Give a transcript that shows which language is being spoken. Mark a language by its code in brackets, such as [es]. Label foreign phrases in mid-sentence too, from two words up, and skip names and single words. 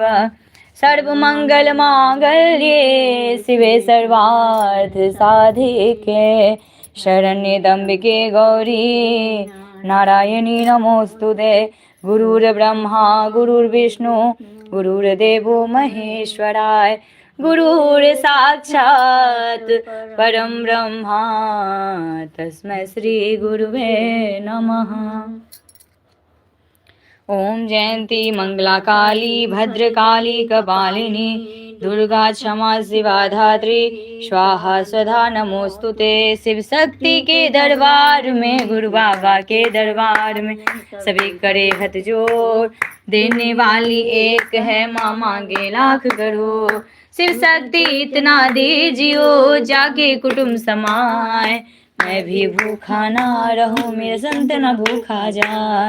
[sa] सर्वमङ्गलमाङ्गल्ये शिवे सर्वार्थसाधिके शरण्ये त्र्यम्बके गौरी नारायणी नमोऽस्तुते गुरुर्ब्रह्मा गुरुर्विष्णु गुरुर्देवो महेश्वराय गुरुर्साक्षात् परं ब्रह्मा तस्मै श्रीगुरुवे नमः। ओम जयंती मंगला काली भद्रकाली कपालिनी दुर्गा क्षमा शिवा धात्री स्वाहा स्वधा नमोस्तुते। [hi] शिव शक्ति के दरबार में गुरु बाबा के दरबार में सभी करे हाथ जोड़, देने वाली एक है माँ मांगे लाख करोड़। शिव शक्ति इतना दीजियो जाके कुटुंब समाए, मैं भी भूखा ना रहूं मेरा संत न भूखा जाए।